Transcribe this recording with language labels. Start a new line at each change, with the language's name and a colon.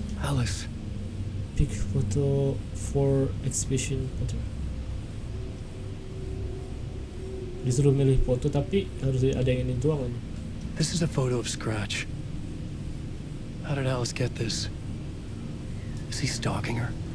English: Alice, pick photo for exhibition photo.
Indonesian: Disuruh milih foto tapi harus ada yang ini doang ini.
English: This is a photo of Scratch. How did Alice get this? Is he stalking her?